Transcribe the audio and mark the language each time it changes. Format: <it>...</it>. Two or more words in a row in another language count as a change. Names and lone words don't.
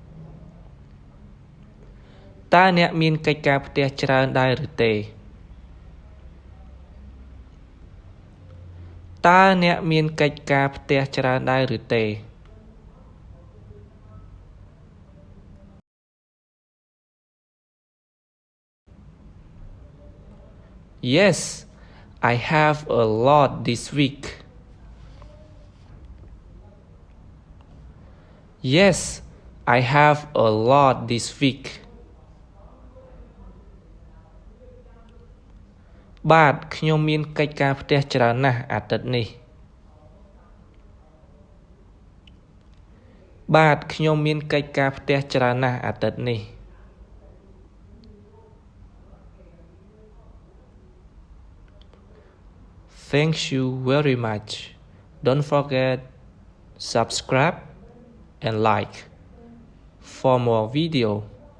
<km>តើអ្នកមានកិច្ចការផ្ទះច្រើនដែរឬទេតើអ្នកមានកិច្ចការផ្ទះច្រើនដែរឬទេ</km> <en>Yes, I have a lot this week. Yes, I have a lot this week.</en> <km>បាទខ្ញុំមានកិច្ចការផ្ទះច្រើនណាស់អាទិត្យនេះ បាទខ្ញុំមានកិច្ចការផ្ទះច្រើនណាស់អាទិត្យនេះ</km> <en>Thank you very much. Don't forget subscribe and like for more video.</en>